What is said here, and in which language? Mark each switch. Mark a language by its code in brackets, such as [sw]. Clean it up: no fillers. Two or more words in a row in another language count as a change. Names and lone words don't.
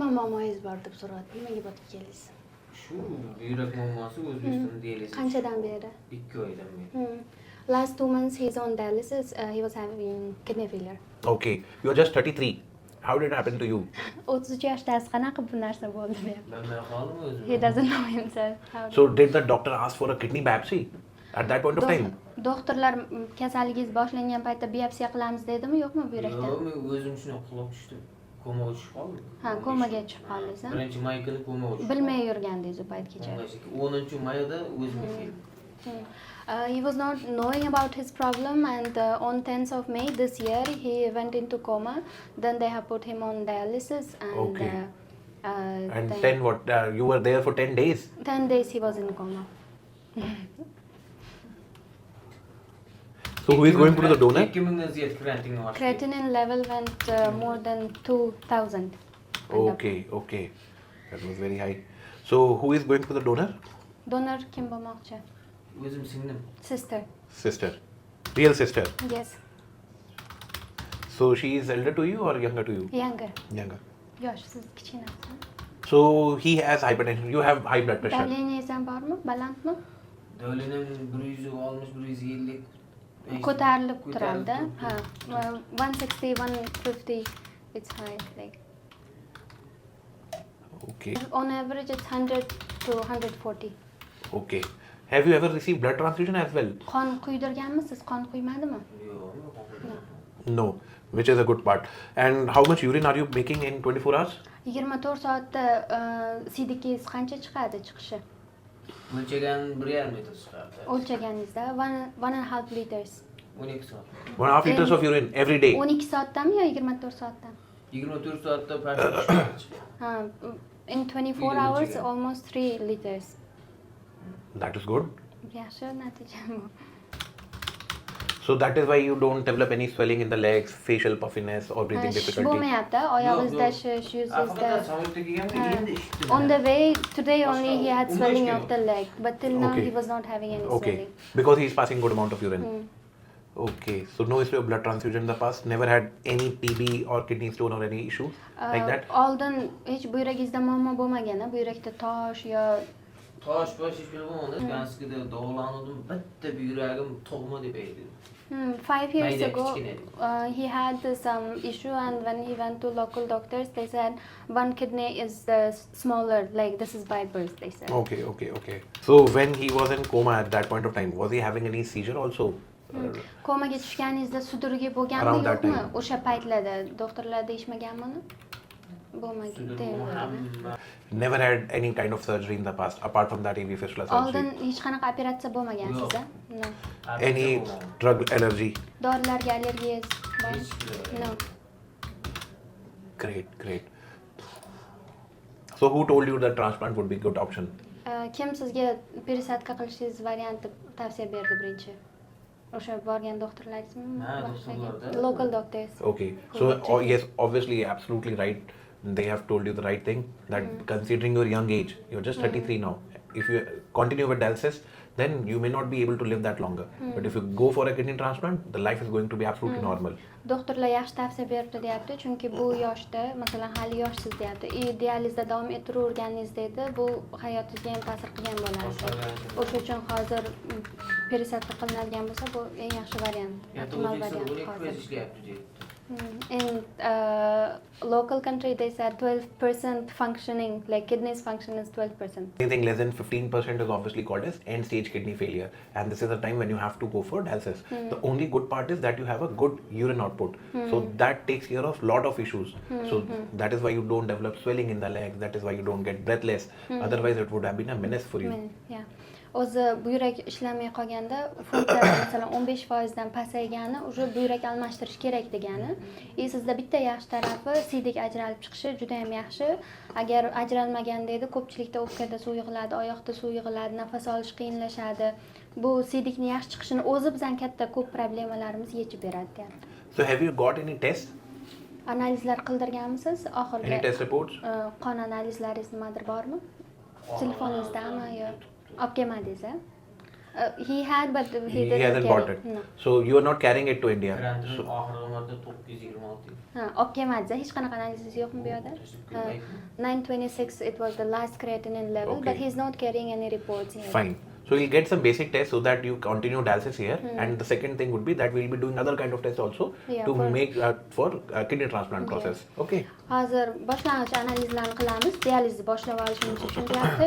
[uz] muammoyingiz bor deb so'radi. Nimaga botib keldingiz? Shu buyrak muammosi O'zbekistonda dializ. Qanchadan beri? 2 oydan beri. [en] Last 2 months he's on dialysis. He was having kidney failure. Okay, you're just 33. How did it happen to you? [uz] 33 yoshda qanaqa bu narsa bo'ldi deyapti. Ben qoldim o'zim. [en] He doesn't know himself. So did the doctor ask for a kidney biopsy at that point of time? [uz] Doktorlar kasalligingiz boshlangan paytda biopsiya qilamiz dedimi, yo'qmi buyrakdan? Yo'q, men o'zim shuni qilib tushdim. Komaga tushib qoldim. Ha, komaga tushib qoldingiz. Birinchi may kuni komaga tushdim. Bilmay yurgandingiz u paytgacha. 10-mayda o'zimga keldim. [en] He was not knowing about his problem, and on 10th of May this year he went into coma. Then they have put him on dialysis, and Okay. And then what? You were there for 10 days? 10 days he was in coma. So who is going to the donor? Creatinine level went more than 2000. Okay, okay. That was very high. So who is going to the donor? [uz] Donor kim bo'lmoqchi? O'zim singlim. [en] Sister. Sister. Real sister. Yes. So she is elder to you or younger to you? Younger. Younger. [uz] Yosh, siz kichkinasiz. [en] So he has hypertension. You have high blood pressure. [uz] Davleniyingiz ham bormi? Balandmi? Davlenim 160-150. Ko'tarilib turadi. Ha. 160, 150 [en] it's high like. Okay. On average it's 100 to 140. Okay. Have you ever received blood transfusion as well? [uz] Qon quydirganmisiz? Qon quymadimi? [en] No, which is a good part. And how much urine are you making in 24 hours? [uz] 24 soatda sidikingiz qancha chiqadi chiqishi? O'lchagan 1,5 litr chiqadi. O'lchaganingizda 1.5 liters. 12 soat. [en] 1.5 liters of urine every day. [uz] 12 soatdami yo 24 soatdami? 24 soatda chiqadi. Ha, [en] in 24 hours almost 3 liters. That is good. [uz] Yaxshi natija bu. [en] So that is why you don't develop any swelling in the legs, facial puffiness or breathing difficulty. [uz] Bo'lmayapti, oyog'ingizda shish, yuzingizda. [en] On the way today only he had swelling of the leg, but till now he was not having any swelling. Because he is passing good amount of urine. Okay, so no history of blood transfusion in the past, never had any TB or kidney stone or any issue like that? [uz] Oldin hech buyragingizda muammo bo'lmagan, buyrakda tosh yo Tosh hech bo'lmadi. Ganskida dog'landim, bitta buyragim tug'ma deb aytdi. [en] 5 years ago he had some issue, and when he went to local doctors they said one kidney is smaller, like this is by birth, they said. Okay. So when he was in coma at that point of time, was he having any seizure also? [uz] Komaga tushganingizda sudurgi bo'lganmi yo'qmi? O'sha paytlarda doktorlar deyishmaganmi? [en] Never had any kind of surgery in the past apart from that AV fistula surgery. [uz] Oldin hech qanaqa operatsiya bo'lmagan sizda? [en] No. Any drug allergy? [uz] Dorilarga allergiyangiz bormi? [en] No. Great. So who told you that transplant would be a good option? [uz] Kim sizga пересадка qilishingiz varianti tavsiya berdi birinchi? O'sha borgan doktorlaringizmi? [en] Local doctors. Okay. So yes, obviously absolutely right. They have told you the right thing, that considering your young age, you're just 33 now. If you continue with dialysis, then you may not be able to live that longer. But if you go for a kidney transplant, the life is going to be absolutely normal. [uz] Doktorlar yaxshi tavsiya beribdi deyapti, chunki bu yoshda, masalan, hali yoshsiz deyapti. Dializda davom ettiraverganingiz deydi, bu hayotingizga ham ta'sir qilgan bo'ladi. O'sha uchun hozir пересадка qilinadigan bo'lsa, bu eng yaxshi variant. Optimal variant hozir. [en] In local country they said 12% functioning, like kidneys function is 12%. Anything less than 15% is obviously called as end stage kidney failure, and this is a time when you have to go for dialysis. The only good part is that you have a good urine output, so that takes care of lot of issues. So that is why you don't develop swelling in the legs, that is why you don't get breathless. Otherwise it would have been a menace for you. Yeah. [uz] O'zi buyrak ishlamay qolganda funksiyasi masalan 15% dan pasaygani, o'sha buyrak almashtirish kerak degani. Sizda bitta yaxshi tarafi sidik ajralib chiqishi juda ham yaxshi. Agar ajralmaganda edi, ko'pchilikda o'pkada suv yig'iladi, oyoqda suv yig'iladi, nafas olish qiyinlashadi. Bu sidikni yaxshi chiqishini o'zi bizdan katta ko'p problemlarimizni yechib beradi deyapti. [en] So have you got any tests? [uz] Analizlar qildirganmisiz? Oxirgi [en] Any test reports? [uz] Qon analizlaringiz nimadir bormi? Telefoningizdami yo olib kelmadingiz? [en] He had, but he He didn't hasn't carry. bought it. No. So you are not carrying it to India. So, [uz] oxirgi marta 926. Ha, olib kelmadingiz. Hech qanaqa analiz yo'qmi bu yerda? [en] 926 it was the last creatinine level, but Okay. he's not carrying any reports here. fine. So we'll get some basic tests so that you continue dialysis here. And the second thing would be that we'll be doing other kind of tests also Yeah, to for- make for kidney transplant process. Okay. [uz] Hozir boshlang'ich analizlarni qilamiz. Dializni boshlab olishimiz uchun deyapti.